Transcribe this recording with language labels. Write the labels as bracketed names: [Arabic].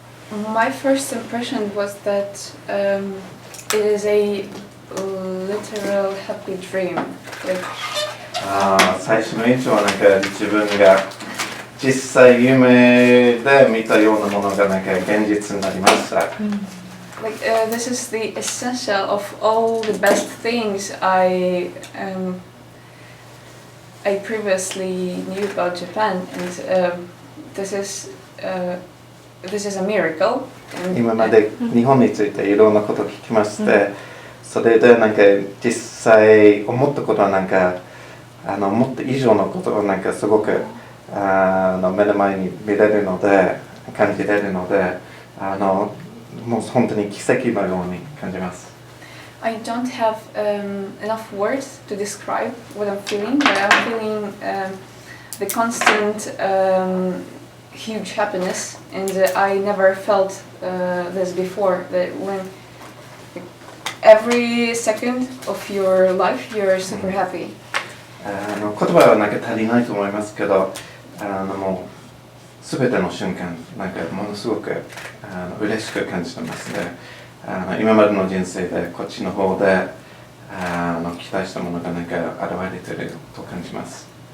[English] My first impression was that it is a literal happy dream. Like, [Japanese] 最初の印象はなんか自分が実際夢で見たようなものがなんか現実になりました。 [English] Like this is the essential of all the best things I previously knew about Japan, and this is a miracle. [Japanese] 今まで日本についていろんなことを聞きまして、それでなんか実際思ったことはなんか思った以上のことをなんかすごく目の前に見れるので感じれるのでもう本当に奇跡のように感じます。 [English] I don't have enough words to describe what I'm feeling, but I'm feeling the constant huge happiness, and I never felt this before. That when every second of your life you're super happy. [Japanese] 言葉はなんか足りないと思いますけど、もうすべての瞬間なんかものすごく嬉しく感じてますね。今までの人生でこっちの方で期待したものがなんか現れていると感じます。